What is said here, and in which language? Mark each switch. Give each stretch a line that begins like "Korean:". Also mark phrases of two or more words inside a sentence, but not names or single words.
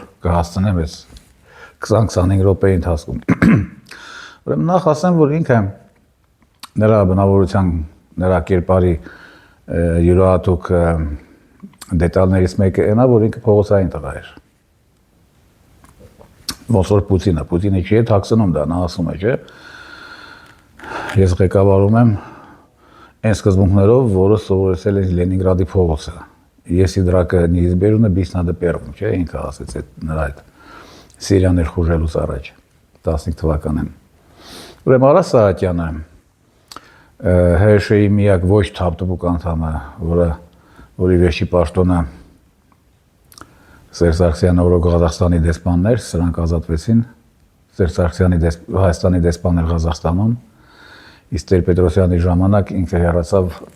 Armenian: կհասցնեմ այս 20-25 րոպեի ընթացքում։ Ուրեմն նախ ասեմ, որ ինքը նրա բնավորության, նրա կերպարի յուրահատուկ դետալներից մեկը այնա, որ ինքը փողոցային տղա էր։ Ոնց որ Պուտինը չի թաքցնում դա, նա ասում է, չէ։ Ես ղեկավարում եմ այն սկզբունքներով, որը սովորեցել է Լենինգրադի փողոցը։
Russian: Если драка неизбежна, бить надо первым,
Armenian: չէ, ինքը ասեց նրա այդ Սիրիան ներխուժելուց առաջ 15 թվականին։ Ուրեմն Արա Սահակյանը ՀՇ-ի միակ ոչ թափտպուկ անդամը, որի վերջի պաշտոնը Սերժ Սարգսյանը, որը Ղազախստանի դեսպանն էր, սրանք ազատվեցին, Սերժ Սարգսյանի Հայաստանի դեսպանն էր Ղազախստանում, իսկ Տեր-Պետրոսյանի ժամանակ ինքը հեռացավ